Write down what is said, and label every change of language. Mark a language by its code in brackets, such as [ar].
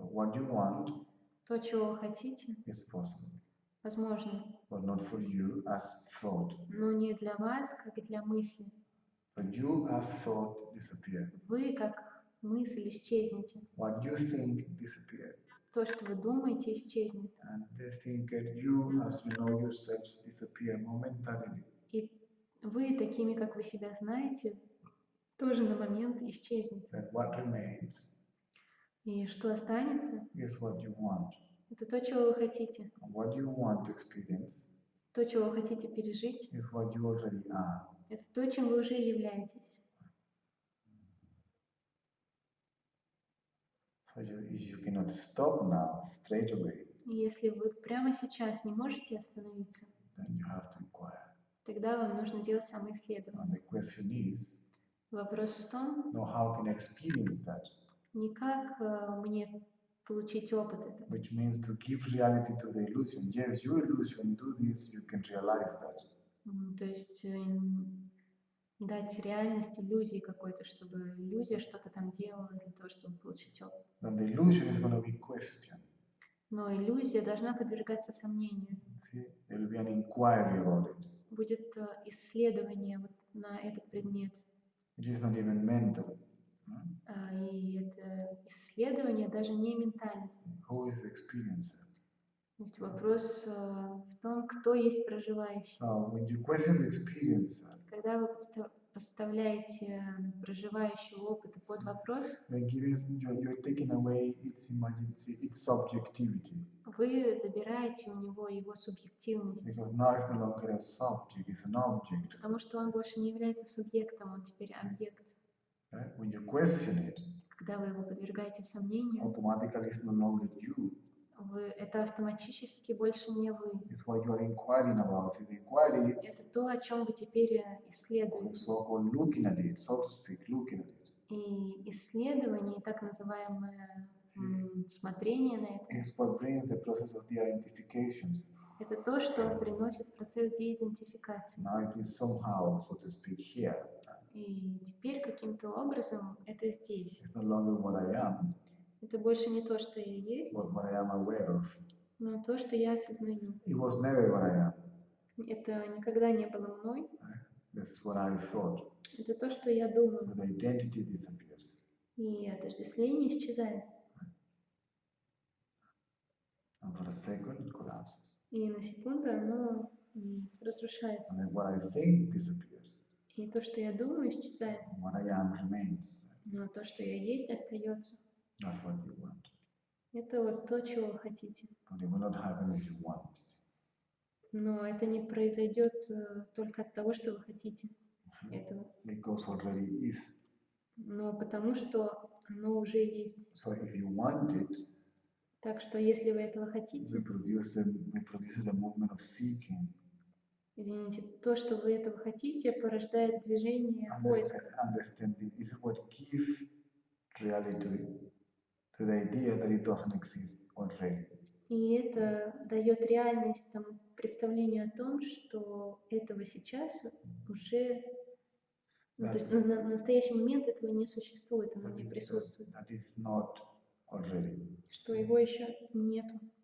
[en] So what you want [ru] То, чего вы хотите, [en] is possible, [ru] возможно, [en] but not for you as thought. [ru] но не для вас, как и для мысли. [en] But you as thought disappear. [ru] Вы, как мысль, исчезнете. [en] What you think disappear. [ru] То, что вы думаете, исчезнет. [en] And the thinker, you as you know yourself, disappear momentarily. [ru] И вы, такими, как вы себя знаете, тоже на момент исчезнете. [en] Then what remains [ru] И что останется, [en] is what you want. [ru] это то, чего вы хотите. [en] And what you want to experience [ru] То, чего вы хотите пережить, [en] is what you already are. [ru] это то, чем вы уже являетесь. [en] So if you cannot stop now straight away, [ru] И если вы прямо сейчас не можете остановиться, [en] then you have to inquire. [ru] тогда вам нужно делать [en] And [ru] самоисследование. [en] the question is, [ru] Вопрос в том, [en] no, how can I experience that? [ru] не как мне получить опыт этого, [en] Which means to give reality to the illusion. Yes, your illusion, do this, you can realize that. [ru] То есть дать реальность иллюзии какой-то, чтобы иллюзия что-то там делала для того, чтобы получить опыт. [en] But the illusion is going to be questioned. [ru] Но иллюзия должна подвергаться сомнению. [en] See, there will be an inquiry about it. [ru] Будет исследование вот на этот предмет. [en] It is not even mental. [ru] И это исследование даже не ментальное. [en] Who is the experiencer? [ru] То есть вопрос в том, кто есть проживающий. [en] Now, when you question the experiencer, [ru] Когда вы поставляете проживающего опыта под вопрос, [en] you're taking away its subjectivity. [ru] вы забираете у него его субъективность. [en] Because now it's no longer a subject, it's an object. [ru] Потому что он больше не является субъектом, он теперь объект. [en] Right? When you question it, [ru] Когда вы его подвергаете сомнению, [en] automatically it's no longer you. [ru] Это автоматически больше не вы. [en] It's what you are inquiring about. See, the inquiry [ru] Это то, о чем вы теперь [en] is [ru] исследуете. [en] so-called looking at it, so to speak, looking at it. [ru] И исследование, и так называемое смотрение на это, [en] It's what brings the process of de-identification. [ru] это то, что приносит процесс деидентификации. [en] Now it is somehow, so to speak, here. [ru] И теперь каким-то образом это здесь. [en] It's no longer what I am, [ru] Это больше не то, что я есть, [en] but what I am aware of. [ru] но то, что я осознаю. [en] It was never what I am. [ru] Это никогда не было мной. [en] That's what I thought. [ru] Это то, что я думаю. [en] So the identity disappears. [ru] И отождествление исчезает. [en] And for a second, it collapses. [ru] И на секунду оно разрушается. [en] And then what I think disappears. [ru] И то, что я думаю, исчезает. [en] And what I am remains. [ru] Но то, что я есть, остается. [en] That's what you want. [ru] Это вот то, чего вы хотите. [en] But it will not happen if you want it. [ru] Но это не произойдет только от того, что вы хотите этого. [en] Because already is. [ru] Но потому что оно уже есть. [en] So if you want it, [ru] Так что если вы этого хотите, [en] we produce the movement of seeking. [ru] Извините, то, что вы этого хотите, порождает движение поиска. [en] Understanding is what gives reality to the idea that it doesn't exist already. [ru] И это дает реальность тому представлению о том, что этого сейчас уже, то есть на настоящий момент этого не существует, оно не присутствует. [en] That is not already. [ru] Что его еще нету.